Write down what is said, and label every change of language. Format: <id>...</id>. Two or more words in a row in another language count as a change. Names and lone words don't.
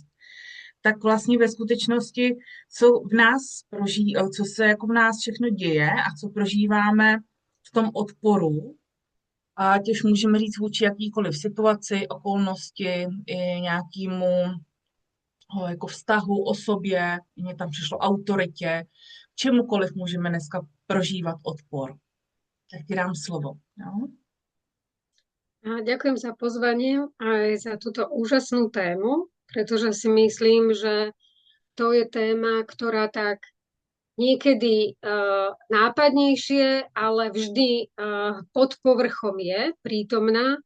<cs>Tak vlastně ve skutečnosti, co se jako v nás všechno děje a co prožíváme v tom odporu, a těž můžeme říct vůči jakýkoliv situaci, okolnosti, i nějakému jako vztahu, osobě, mně tam přišlo autoritě, čemukoliv můžeme dneska prožívat odpor. Tak ti dám slovo. Jo?</cs> <sk>A ďakujem za pozvanie aj za túto úžasnú tému, pretože si myslím, že to je téma, ktorá tak niekedy nápadnejšie, ale vždy pod povrchom je prítomná.</sk>